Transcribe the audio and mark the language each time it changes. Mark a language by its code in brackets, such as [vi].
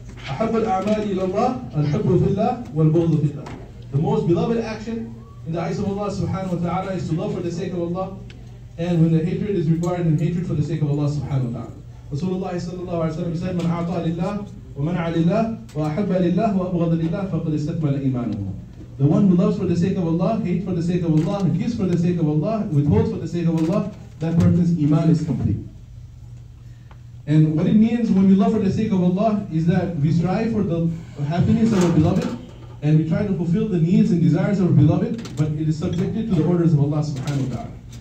[ar] أحب الأعمال إلى الله الحب في الله والبغض في الله. [en] The most beloved action in the eyes of Allah subhanahu wa ta'ala is to love for the sake of Allah, and when the hatred is required, then hatred for the sake of Allah subhanahu wa ta'ala. Rasulullah sallallahu alayhi wa sallam said, [ar] من أعطى لله ومنع لله وأحب لله وأبغض لله فقد استكمل إيمانه. [en] The one who loves for the sake of Allah, hates for the sake of Allah, gives for the sake of Allah, withholds for the sake of Allah, that person's iman is complete. And what it means when we love for the sake of Allah is that we strive for the happiness of our beloved, and we try to fulfill the needs and desires of our beloved, but it is subjected to the orders of Allah subhanahu wa ta'ala.